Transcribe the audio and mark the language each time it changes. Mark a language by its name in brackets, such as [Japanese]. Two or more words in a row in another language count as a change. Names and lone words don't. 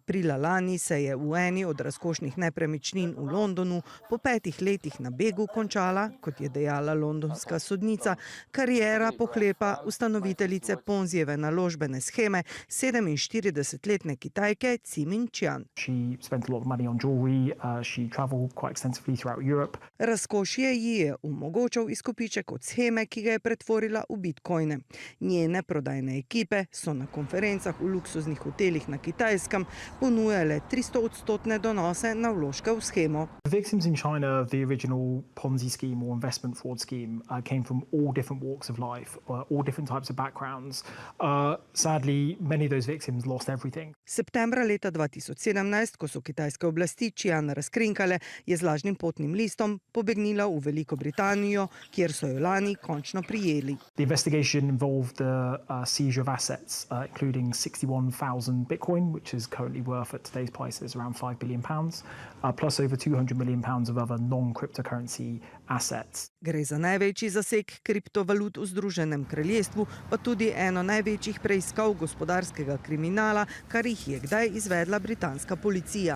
[Slovenian] Aprila lani se je v eni od razkošnih nepremičnin v Londonu po 5 letih na begu končala, kot je dejala londonska sodnica, kariera pohlepa ustanoviteljice Ponzijeve naložbene sheme 47-letne Kitajke Ximin Qian. [English] She spent a lot of money on jewelry. She traveled quite extensively throughout Europe. [Slovenian] Razkošje ji je omogočal izkupiček od sheme, ki ga je pretvorila v bitcoine. Njene prodajne ekipe so na konferencah v luksuznih hotelih na Kitajskem ponujale 300% donose na vložke v shemo. [English] The victims in China of the original Ponzi scheme or investment fraud scheme came from all different walks of life, all different types of backgrounds. Sadly, many of those victims lost everything. [Slovenian] Septembra leta 2017, ko so kitajske oblasti Qian razkrinkale, je z lažnim potnim listom pobegnila v Veliko Britanijo, kjer so jo lani končno prijeli. [English] The investigation involved the seizure of assets, including 61,000 Bitcoin, which is currently worth at today's prices around £5 billion, plus over £200 million of other non-cryptocurrency assets. [Slovenian] Gre za največji zaseg kriptovalut v Združenem kraljestvu, pa tudi eno največjih preiskav gospodarskega kriminala, kar jih je kdaj izvedla britanska policija.